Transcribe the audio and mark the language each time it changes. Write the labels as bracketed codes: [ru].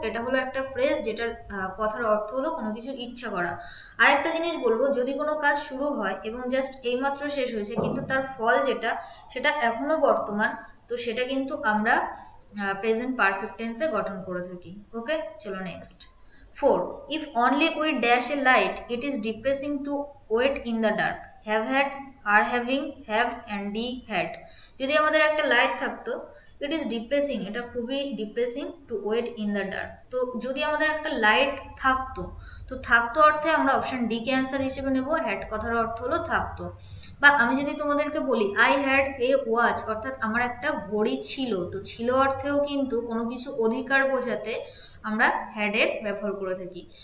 [bn] এটা হলো একটা ফ্রেজ যেটার কথার অর্থ হলো কোনো কিছু ইচ্ছা করা। আর একটা জিনিস বলবো, যদি কোনো কাজ শুরু হয় এবং জাস্ট এইমাত্র শেষ হয়েছে কিন্তু তার ফল যেটা সেটা এখনো বর্তমান, তো সেটা কিন্তু আমরা প্রেজেন্ট পারফেক্ট টেন্সে গঠন করে থাকি। ওকে, চলো next. 4. [en] If only we dash a light, it is depressing to wait in the dark. Have had, are having, have and be had. [bn] যদি আমাদের একটা লাইট থাকতো, [en] it is depressing, [bn] এটা খুবই depressing [en] To wait in the dark. [bn] তো যদি আমাদের একটা লাইট থাকতো, তো থাকতো অর্থে আমরা অপশন ডি কে অ্যান্সার হিসেবে নেব। হ্যাড কথার অর্থ হলো থাকতো। বা আমি যদি তোমাদেরকে বলি [en] I had a watch, [bn] অর্থাৎ আমার একটা ঘড়ি ছিল, তো ছিল অর্থেও কিন্তু কোনো কিছু অধিকার বোঝাতে আমরা হ্যাড এর ব্যবহার করে থাকি।